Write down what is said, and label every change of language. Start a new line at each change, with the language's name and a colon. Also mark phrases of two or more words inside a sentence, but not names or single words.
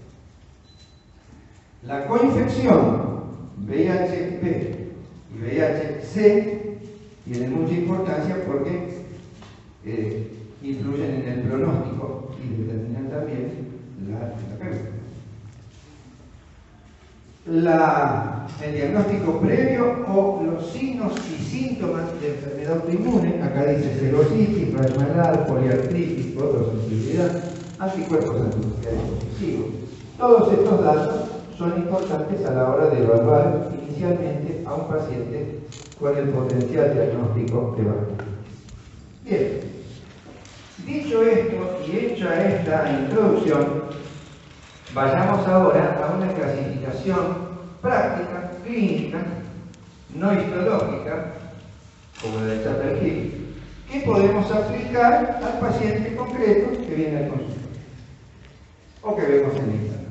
Spanish: La coinfección VIH-B y VIH-C tienen mucha importancia porque influyen en el pronóstico y determinan también la terapéutica. El diagnóstico previo o los signos y síntomas de enfermedad autoinmune, acá dice serositis, rayo malar, poliartritis, fotosensibilidad, anticuerpos antinucleares positivos. Todos estos datos son importantes a la hora de evaluar inicialmente a un paciente con el potencial diagnóstico de vasculitis. Bien, dicho esto y hecha esta introducción, vayamos ahora a una clasificación práctica, clínica, no histológica, como la de Chapter-Hill, que podemos aplicar al paciente concreto que viene al consultorio o que vemos en el internet.